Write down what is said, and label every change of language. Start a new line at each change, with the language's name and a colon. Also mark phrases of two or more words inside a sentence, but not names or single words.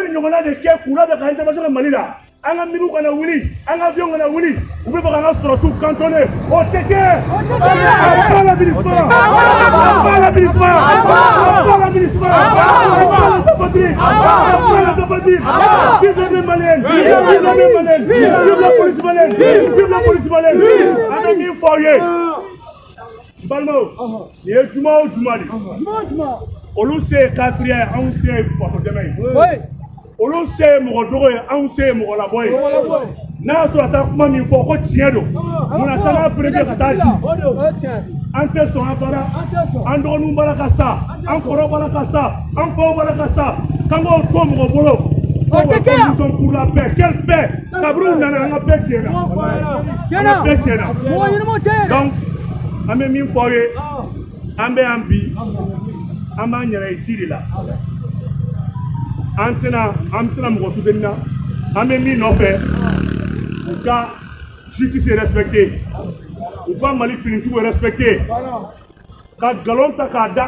Bambara: nin ɲɔgɔnna de kɛ k'u labɛn ka intervention Mali la an ka miniw kana wuli an ka avion kana wuli u bɛ fɛ k'an ka sɔrɔsiw cantonner o tɛ kɛ
French: pas la MINUSMA pas la MINUSMA pas la MINUSMA pas la Zapatrie pas la Zapatrie vive les Maliens vive les Maliens vive la police malienne vive la police malienne
Bambara: an bɛ min fɔ aw ye n balimaw nin ye juma o juma de olu se ye kafiriya ye anw se ye fasadɛmɛ ye olu se ye mɔgɔ dɔgɔ ye anw se ye mɔgɔ labɔ ye n'a y'a sɔrɔ a taa kuma min fɔ ko tiɲɛ don munna k'an ka perete ka taa di an tɛ sɔn an bara an dɔgɔninw bara ka sa an kɔrɔ bara ka sa an faw bara ka sa k'an k'o to mɔgɔ bolo ko
French: condition pour la paix quelle paix
Bambara: kabiri u nana an ka paix tiɲɛna an ka paix tiɲɛna donc an bɛ min fɔ aw ye an bɛ yan bi an b'an yɛrɛ ye ci de la an tɛna mɔgɔ soutenir na an bɛ min nɔfɛ u ka
French: justice respecter
Bambara: u ka Mali finitigiw respecter ka galon ta ka da